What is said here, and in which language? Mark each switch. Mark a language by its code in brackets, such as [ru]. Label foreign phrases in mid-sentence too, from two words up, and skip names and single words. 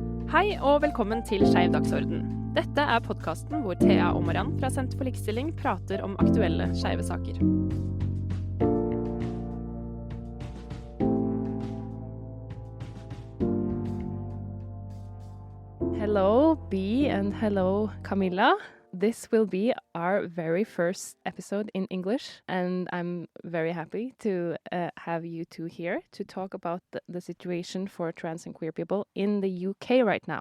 [no] Hei og velkommen til Skeiv dagsorden. Dette er podcasten hvor Thea og Mariann fra Senter for Likestilling prater om aktuelle skeive saker. [en] Hello, B, and hello, Camilla. This will be our very first episode in English, and I'm very happy to have you two here to talk about the situation for trans and queer people in the UK right now.